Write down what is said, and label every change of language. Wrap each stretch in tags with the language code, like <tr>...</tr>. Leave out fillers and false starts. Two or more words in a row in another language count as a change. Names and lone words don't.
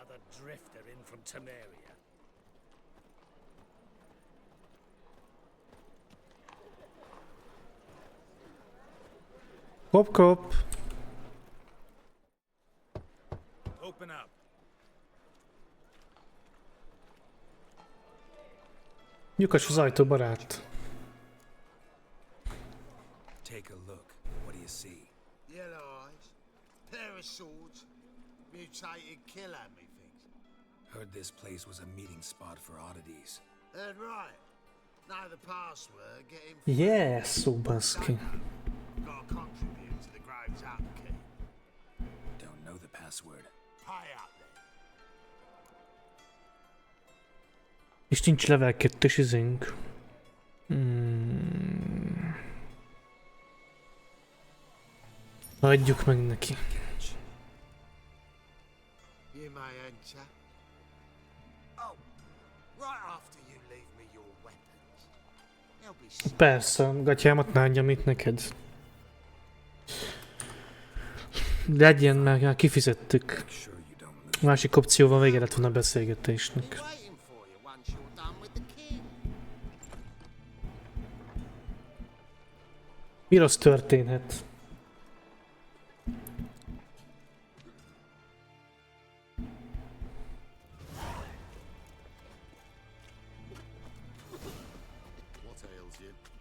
<en>drifter in from Temeria.</en> <hu>Kop, kop.</hu> <en>Open up.</en> <hu>Lyukas az ajtó, barát.</hu> <en>Take a look. What do you see? Yellow eyes, pair of swords, mutated killer, methinks. Heard this place was a meeting spot for oddities. Heard right. Know the password, get him. Yeah,</en> <hu>szó baszki.</hu> <en>Gotta contribute to the Grove's upkeep. Don't know the password. Pay up then.</en> <hu>És nincs level 2-es izénk. Adjuk meg neki.</hu> <en>You may enter. Oh, right after you leave me your weapons. They'll be</en> <hu>Persze, gatyámat ne adjam itt neked. Legyen, mert már kifizettük. Másik opcióval vége lett volna a beszélgetésnek.</hu> <en>waiting for you once you're done with the king.</en> <hu>Mi rossz történhet?</hu> <en>What ails you?</en>